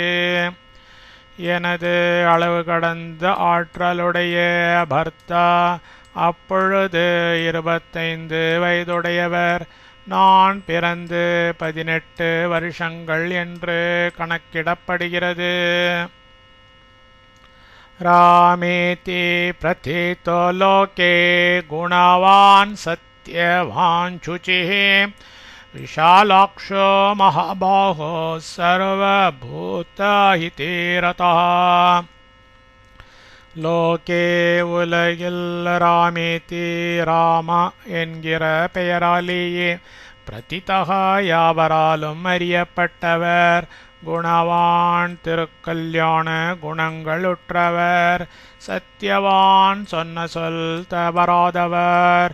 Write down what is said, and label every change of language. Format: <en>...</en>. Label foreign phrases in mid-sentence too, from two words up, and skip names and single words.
<ta>எனது அளவு கடந்த ஆற்றலுடைய பர்த்தா அப்பொழுது 25 வயதுடையவர். நான் பிறந்து 18 வருஷங்கள் என்று கணக்கிடப்படுகிறது.</ta> <sa>रामेति प्रथितो लोके गुणवान् सत्यवान् शुचिः विशालाक्षो महाबाहो सर्वभूतहिते रतः.</sa> <ta>லோகே உலகில் ராமேதி ராம என்கிற பெயராலேயே பிரதிதக யாவராலும் அறியப்பட்டவர். குணவான் திருக்கல்யாண குணங்களுற்றவர். சத்தியவான் சொன்ன சொல் தவறாதவர்.</ta>